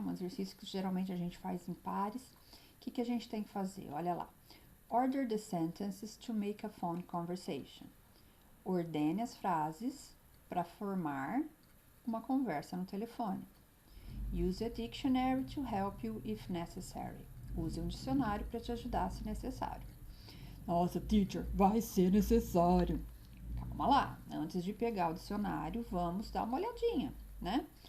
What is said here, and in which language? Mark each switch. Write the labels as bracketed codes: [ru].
[pt] Um exercício que geralmente a gente faz em pares. O que a gente tem que fazer? Olha lá. [en] Order the sentences to make a phone conversation. [pt] Ordene as frases para formar uma conversa no telefone. [en] Use a dictionary to help you if necessary. [pt] Use um dicionário para te ajudar se necessário. Nossa, teacher, vai ser necessário. Calma lá, antes de pegar o dicionário, vamos dar uma olhadinha, né?